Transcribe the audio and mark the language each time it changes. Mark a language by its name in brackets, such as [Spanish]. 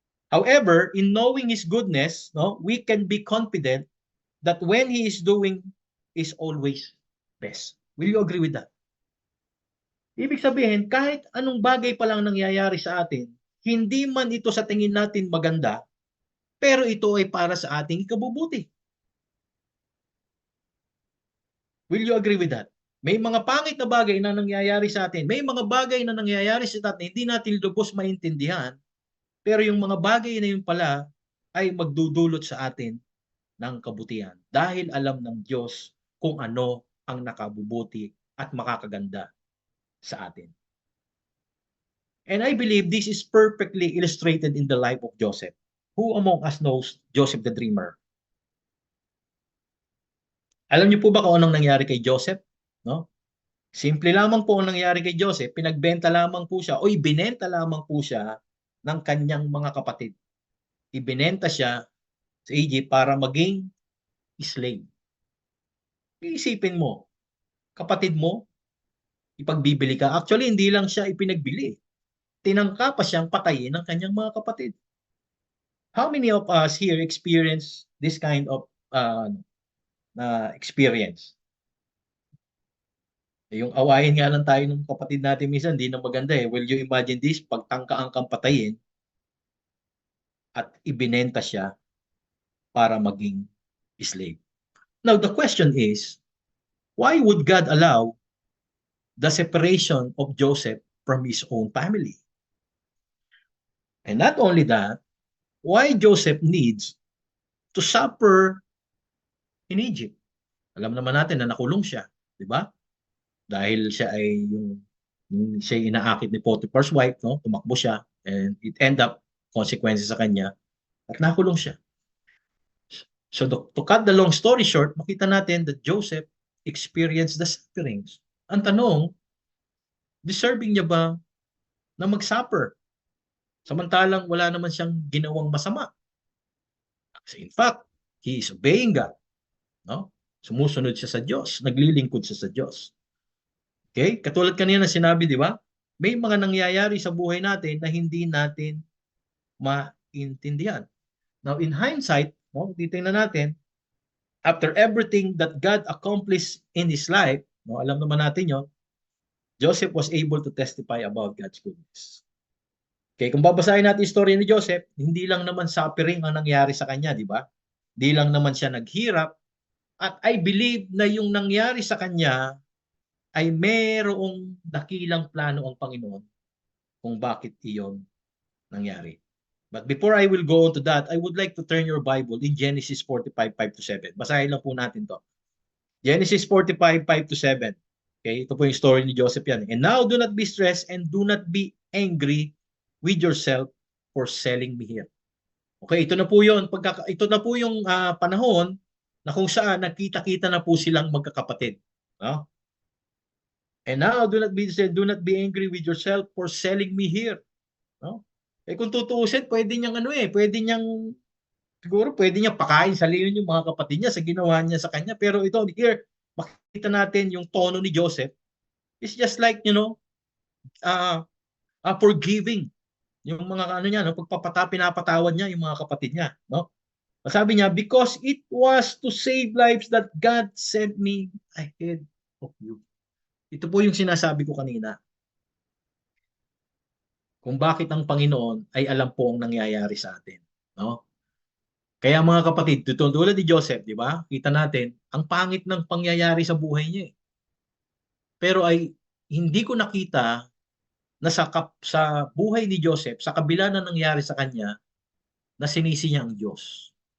[English] However, in knowing His goodness, no, we can be confident that when He is doing is always best. Will you agree with that? [Filipino] Ibig sabihin, kahit anong bagay pa lang nangyayari sa atin, hindi man ito sa tingin natin maganda, pero ito ay para sa ating ikabubuti. [English] Will you agree with that? [Filipino] May mga pangit na bagay na nangyayari sa atin. May mga bagay na nangyayari sa atin, hindi natin lubos maintindihan. Pero yung mga bagay na yun pala ay magdudulot sa atin ng kabutihan. Dahil alam ng Diyos kung ano ang nakabubuti at makakaganda sa atin. [English] And I believe this is perfectly illustrated in the life of Joseph. Who among us knows Joseph the Dreamer? [Filipino] Alam niyo po ba kung anong nangyari kay Joseph? No? Simple lamang po ang nangyari kay Joseph. Pinagbenta lamang po siya o ibinenta lamang po siya ng kanyang mga kapatid. Ibinenta siya sa Egypt para maging slave. Iisipin mo, kapatid mo, ipagbibili ka. Actually, hindi lang siya ipinagbili. Tinangka pa siyang patayin ng kanyang mga kapatid. [English] How many of us here experience this kind of experience? [Filipino] Yung awayin nga lang tayo ng kapatid natin minsan, hindi na maganda eh. [English] Will you imagine this? [Filipino] Pagtangkaan kang patayin at ibinenta siya para maging slave. [English] Now, the question is, why would God allow the separation of Joseph from his own family? And not only that, why Joseph needs to suffer in Egypt? [Filipino] Alam naman natin na nakulong siya, di ba? Dahil siya ay siya inaakit ni Potiphar's wife, no? Tumakbo siya [English] and it end up consequences [Filipino] sa kanya at nakulong siya. [English] So to cut the long story short, [Filipino] makita natin [English] that Joseph experienced the sufferings. [Filipino] Ang tanong, deserving niya ba na mag-suffer? Samantalang wala naman siyang ginawang masama. Kasi [English] in fact, he is obeying God. [Filipino] No? Sumusunod siya sa Diyos. Naglilingkod siya sa Diyos. Okay? Katulad kanina sinabi, di ba? May mga nangyayari sa buhay natin na hindi natin maintindihan. [English] Now, in hindsight, no, [Filipino] titingnan natin, [English] after everything that God accomplished in his life, no, [Filipino] alam naman natin yon, [English] Joseph was able to testify about God's goodness. [Filipino] Okay, kung babasahin natin yung story ni Joseph, hindi lang naman suffering ang nangyari sa kanya, di ba? Hindi lang naman siya naghirap. At I believe na yung nangyari sa kanya ay merong dakilang plano ang Panginoon kung bakit iyon nangyari. [English] But before I will go on to that, I would like to turn your Bible in Genesis 45:5-7. [Filipino] Basahin lang po natin to. Genesis 45:5-7. [English] Okay, [Filipino] ito po yung story ni Joseph yan. [English] And now do not be stressed and do not be angry with yourself for selling me here. [Filipino] Okay, ito na po yun. Ito na po yung panahon na kung saan nakita-kita na po silang magkakapatid. No? [English] And now do not be angry with yourself for selling me here. No? [Filipino] Eh kung tutuusin, pwede niyang Siguro pwede niya pakain sa leon yung mga kapatid niya sa ginawa niya sa kanya. Pero ito, here, makita natin yung tono ni Joseph. [English] It's just like, uh, forgiving. [Filipino] Yung mga ano niya, no? Pinapatawad niya yung mga kapatid niya. No? Sabi niya, [English] because it was to save lives that God sent me ahead of you. [Filipino] Ito po yung sinasabi ko kanina. Kung bakit ang Panginoon ay alam po ang nangyayari sa atin. No? Kaya mga kapatid, tulad ni Joseph, di ba? Kita natin, ang pangit ng pangyayari sa buhay niya. Pero ay hindi ko nakita na sa buhay ni Joseph, sa kabila na nangyari sa kanya, na sinisi niya ang Diyos.